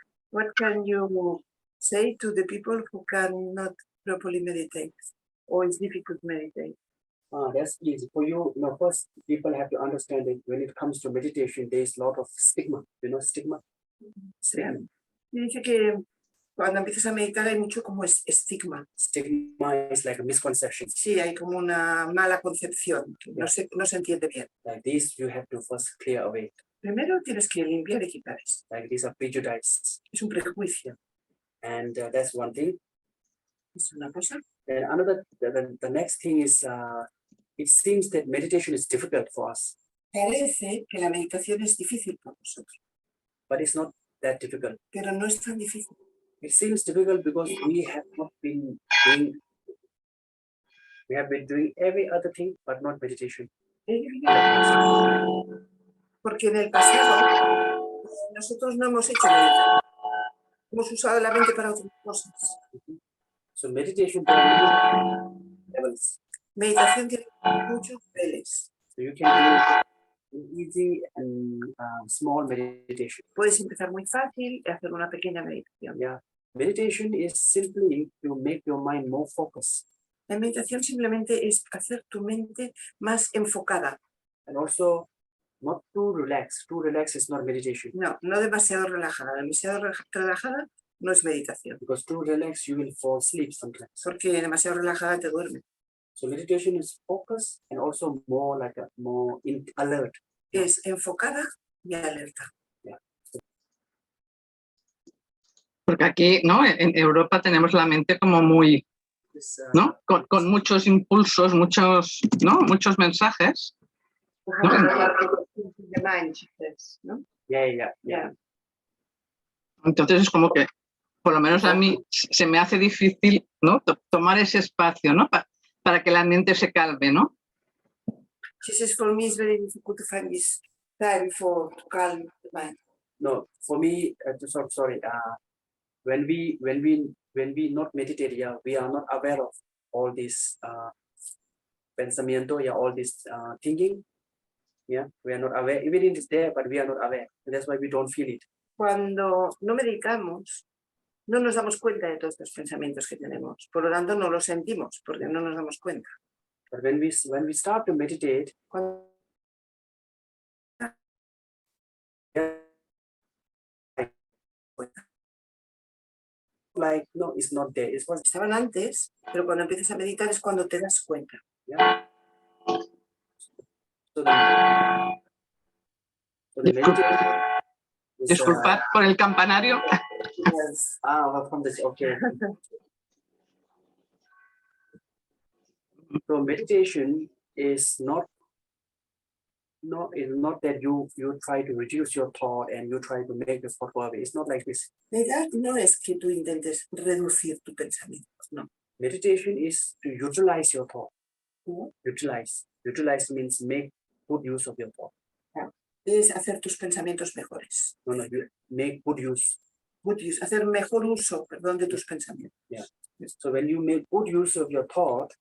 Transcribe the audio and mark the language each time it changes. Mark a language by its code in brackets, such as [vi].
[en] What can you say to the people who cannot properly meditate or it's difficult to meditate? That's easy. For you, first people have to understand that when it comes to meditation, there is a lot of stigma. You know stigma? Stigma. [es] Y dice que cuando empiezas a meditar hay mucho como estigma. [en] Stigma is like a misconception. [es] Sí, hay como una mala concepción. No se entiende bien. [en] Like this, you have to first clear away. [es] Primero tienes que limpiar y quitar esto. [en] Like these are prejudices. [es] Es un prejuicio. [en] And that's one thing. [es] Es una cosa. [en] Then another, the next thing is, it seems that meditation is difficult for us. [es] Parece que la meditación es difícil para nosotros. [en] But it's not that difficult. [es] Pero no es tan difícil. [en] It seems difficult because we have been doing every other thing, but not meditation. [es] Porque en el pasado nosotros no hemos hecho meditación. Hemos usado la mente para otras cosas. [en] So meditation levels. [es] Meditación tiene muchos niveles. [en] So you can do an easy and small meditation. [es] Puedes empezar muy fácil y hacer una pequeña meditación. [en] Yeah. Meditation is simply to make your mind more focused. [es] La meditación simplemente es hacer tu mente más enfocada. [en] And also not too relaxed. Too relaxed is not meditation. [es] No demasiado relajada. Demasiado relajada no es meditación. [en] Because too relaxed you will fall asleep sometimes. [es] Porque demasiado relajada te duerme. [en] So meditation is focused and also more like more alert. [es] Es enfocada y alerta. [en] Yeah. [es] Porque aquí, ¿no? En Europa tenemos la mente como muy, ¿no? Con muchos impulsos, muchos mensajes. ¿No? [en] Yeah. [es] Entonces es como que, por lo menos a mí, se me hace difícil, ¿no? Tomar ese espacio, ¿no? Para que la mente se calme, ¿no? [en] She says, for me it's very difficult to find this time to calm the mind. No, for me, sorry. When we not meditate, we are not aware of all this pensamiento, all this thinking. Yeah, we are not aware. Even it is there, but we are not aware. And that's why we don't feel it. [es] Cuando no meditamos, no nos damos cuenta de todos estos pensamientos que tenemos. Por lo tanto, no los sentimos porque no nos damos cuenta. [en] But when we start to meditate, like no, it's not there. It's what [es] Estaban antes, pero cuando empiezas a meditar es cuando te das cuenta. [en] yeah. So the meditation is, [es] Disculpad por el campanario. [en] Yes. well, from this, okay. So meditation is not that you try to reduce your thought and you try to make the thought go away. It's not like this. [es] Meditar no es que tú intentes reducir tu pensamiento, no. [en] Meditation is to utilize your thought. [es] ¿No? [en] Utilize means make good use of your thought. [es] Es hacer tus pensamientos mejores. [en] No, you make good use. Good use, [es] hacer mejor uso, perdón, de tus pensamientos. [en] Yeah. So when you make good use of your thought,